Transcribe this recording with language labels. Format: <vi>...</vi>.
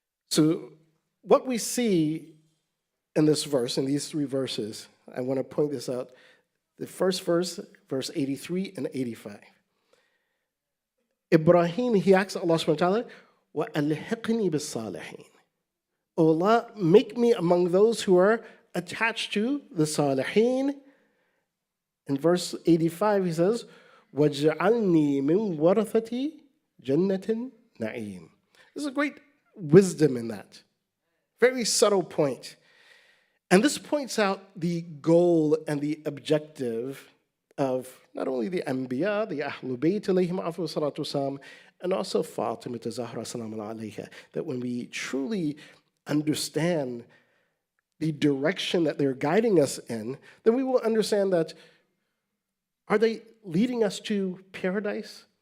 <en>So what we see in this verse, in these three verses, I want to point this out. The first verse, verse 83 and 85. Ibrahim, he asks Allah subhanahu wa ta'ala,</en> <ar>وَأَلْحِقْنِي بِالصَّالِحِينَ.</ar> <en>O Allah, make me among those who are attached to the Salihin. In verse 85, he says,</en> <ar>وَاجْعَلْنِي مِنْ وَرَثَةِ جَنَّةٍ نَعِيمٍ.</ar> <en>There's a great wisdom in that. Very subtle point. And this points out the goal and the objective of not only the Anbiya, the Ahlul Bayt alayhim afdhalu salatu wasalam, and also Fatima Zahra salamun alayha, that when we truly understand the direction that they're guiding us in, then we will understand that, are they leading us to paradise?</en>